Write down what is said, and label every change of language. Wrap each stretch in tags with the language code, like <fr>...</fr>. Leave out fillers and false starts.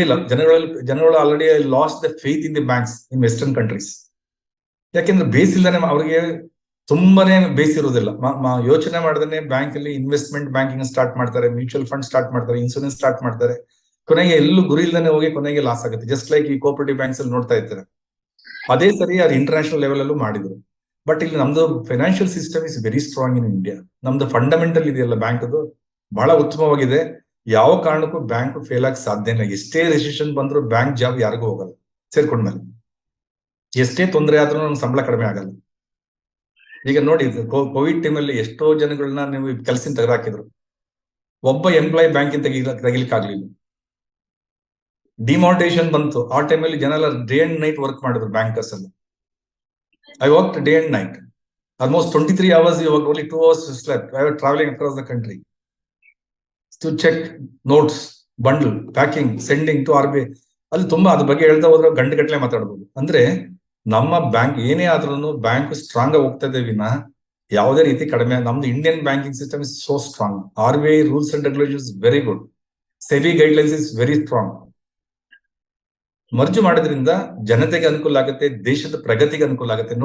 <kn>ಜನಗಳು</kn> <en>already lost the faith in the banks in Western countries.</en> <kn>ಯಾಕೆಂದ್ರೆ base ಇಲ್ಲದೆ ಅವ್ರಿಗೆ ತುಂಬಾನೇ ಬೇಸ್ ಇರೋದಿಲ್ಲ. ಯೋಚನೆ ಮಾಡದೇ ಬ್ಯಾಂಕ್ ಅಲ್ಲಿ ಇನ್ವೆಸ್ಟ್ಮೆಂಟ್ ಬ್ಯಾಂಕಿಂಗ್ ಸ್ಟಾರ್ಟ್ ಮಾಡ್ತಾರೆ, ಮ್ಯೂಚುವಲ್ ಫಂಡ್ ಸ್ಟಾರ್ಟ್ ಮಾಡ್ತಾರೆ, ಇನ್ಶೂರೆನ್ಸ್ ಸ್ಟಾರ್ಟ್ ಮಾಡ್ತಾರೆ. ಕೊನೆಗೆ ಎಲ್ಲೂ ಗುರಿ ಇಲ್ಲದೆ ಹೋಗಿ ಕೊನೆಗೆ ಲಾಸ್ ಆಗುತ್ತೆ. ಜಸ್ಟ್ ಲೈಕ್ ಈ ಕೋಆಪರೇಟಿವ್ ಬ್ಯಾಂಕ್ಸ್ ಅಲ್ಲಿ ನೋಡ್ತಾ ಇರ್ತಾರೆ. ಅದೇ ಸರಿ ಅವ್ರು ಇಂಟರ್ನ್ಯಾಷನಲ್ ಲೆವೆಲ್ ಅಲ್ಲೂ ಮಾಡಿದ್ರು. ಬಟ್ ಇಲ್ಲಿ ನಮ್ದು</kn> <en>Financial system is very strong in India.</en> <kn>ನಮ್ದು ಫಂಡಮೆಂಟಲ್ ಇದೆಯಲ್ಲ ಬ್ಯಾಂಕ್ ಅದು ಬಹಳ ಉತ್ತಮವಾಗಿದೆ. ಯಾವ ಕಾರಣಕ್ಕೂ ಬ್ಯಾಂಕ್ ಫೇಲ್ ಆಗಿ ಸಾಧ್ಯ ಇಲ್ಲ. ಎಷ್ಟೇ ರೆಸಿಷನ್ ಬಂದ್ರು ಬ್ಯಾಂಕ್ ಜಾಬ್ ಯಾರಿಗೂ ಹೋಗಲ್ಲ. ಸೇರ್ಕೊಂಡ್ಮೇಲೆ ಎಷ್ಟೇ ತೊಂದರೆ ಆದ್ರೂ ನಮ್ಗೆ ಸಂಬಳ ಕಡಿಮೆ ಆಗಲ್ಲ. ಈಗ ನೋಡಿ, ಕೋವಿಡ್ ಟೈಮಲ್ಲಿ ಎಷ್ಟೋ ಜನಗಳನ್ನ ನೀವು ಕೆಲಸದಿಂದ ತೆಗೆದಾಕಿದ್ರು. ಒಬ್ಬ ಎಂಪ್ಲಾಯ್ ಬ್ಯಾಂಕ್ ತೆಗಿಲಿಕ್ಕೆ ಆಗ್ಲಿಲ್ಲ. ಡಿಮಾನಿಟೈಸೇಷನ್ ಬಂತು. ಆ ಟೈಮಲ್ಲಿ ಜನ ಎಲ್ಲ ಡೇ ಅಂಡ್ ನೈಟ್ ವರ್ಕ್ ಮಾಡಿದ್ರು ಬ್ಯಾಂಕರ್ಸ್ ಅಲ್ಲಿ.</kn> <en>I work day and night almost 23 hours. You work only 2 hours slept. I was traveling across the country to check notes, bundle, packing, sending to RBI.</en> <kn>ಅಲ್ಲಿ ತುಂಬಾ ಅದ್ರ ಬಗ್ಗೆ ಹೇಳ್ತಾ ಹೋದ್ರೆ ಗಂಟೆಗಟ್ಟಲೆ ಮಾತಾಡ್ಬೋದು. ಅಂದ್ರೆ ನಮ್ಮ ಬ್ಯಾಂಕ್ ಏನೇ ಆದ್ರೂ ಬ್ಯಾಂಕ್ ಸ್ಟ್ರಾಂಗ್ ಆಗಿ ಹೋಗ್ತದೆ ವಿನ ಯಾವುದೇ ರೀತಿ ಕಡಿಮೆ. ನಮ್ದು</kn> <en>Indian banking system is so strong. RBI rules and regulations very good. SEBI guidelines is very strong.</en> <kn>ಮರ್ಜು ಮಾಡೋದ್ರಿಂದ ಜನತೆಗೆ ಅನುಕೂಲ ಆಗುತ್ತೆ, ದೇಶದ ಪ್ರಗತಿಗೆ ಅನುಕೂಲ ಆಗುತ್ತೆ.</kn>